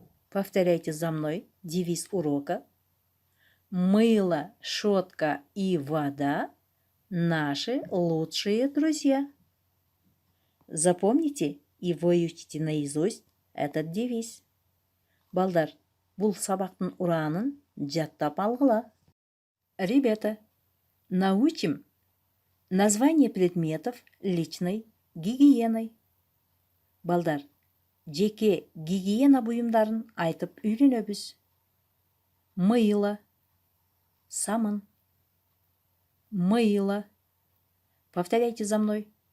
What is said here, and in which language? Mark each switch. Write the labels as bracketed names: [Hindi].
[Russian] Повторяйте за мной девиз урока. Мыло, щетка и вода – наши лучшие друзья. Запомните и выучите наизусть этот девиз. [Kyrgyz] Балдар, бул сабактын ураанын жаттап алгыла. [Russian] Ребята, научим название предметов личной гигиены. [Kyrgyz] Балдар, жеке гигиена буюмдарын айтып үйрөнөбүз. [Russian] Мыло, самын, мыло. Повторяйте за мной.